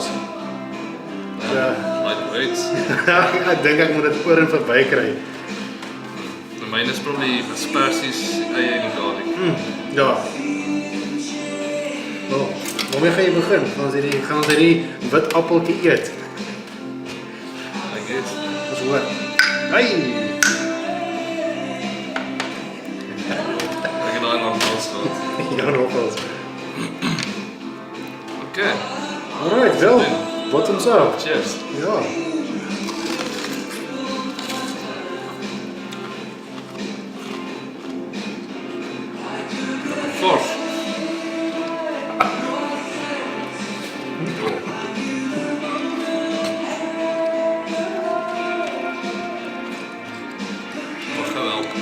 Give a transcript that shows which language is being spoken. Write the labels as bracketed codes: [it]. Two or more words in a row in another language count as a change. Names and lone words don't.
[af] Ja. Lightweight. Ek dink ek moet dit oor en verby kry. Myne is probably asperges, eie en die garlic. Ja. Oh, waarmee gaan jy begin? Gaan ons hierdie wit appeltjie eet? [en] I guess. [af] Ons hoor. Hey! Ek het daai nog pas gehad. Ja, nogals. Okay. Alright, wel. [en] Bottoms up. [af] Cheers. Ja. Forf. Wat geweld.